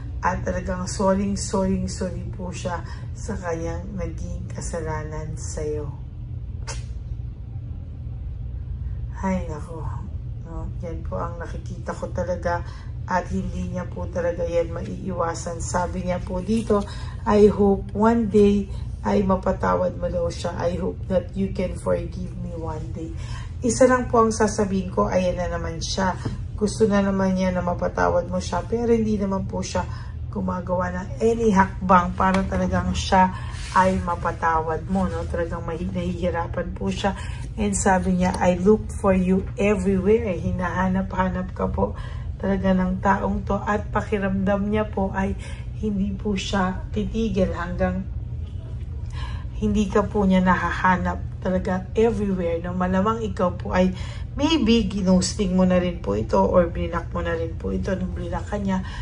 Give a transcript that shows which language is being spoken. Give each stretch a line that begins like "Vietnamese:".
Filipino: At talagang sorry po siya sa kanyang naging kasalanan sa'yo. Ay nako, no? Yan po ang nakikita ko talaga at hindi niya po talaga yan maiiwasan. Sabi niya po dito,
English: I hope one day
Filipino: ay mapatawad mo daw siya.
English: I hope that you can forgive me one day.
Filipino: Isa lang po ang sasabihin ko, ayan na naman siya. Gusto na naman niya na mapatawad mo siya, pero hindi naman po siya gumagawa ng any hakbang para talagang siya ay mapatawad mo, no? Talagang nahihirapan po siya.
English: And
Filipino: sabi niya,
English: I look for you everywhere.
Filipino: Hinahanap-hanap ka po talaga ng taong to at pakiramdam niya po ay hindi po siya titigil hanggang hindi ka po niya nahahanap talaga everywhere, no? Malamang ikaw po ay maybe ginosting mo na rin po ito or blinak mo na rin po ito nung blinak ka niya.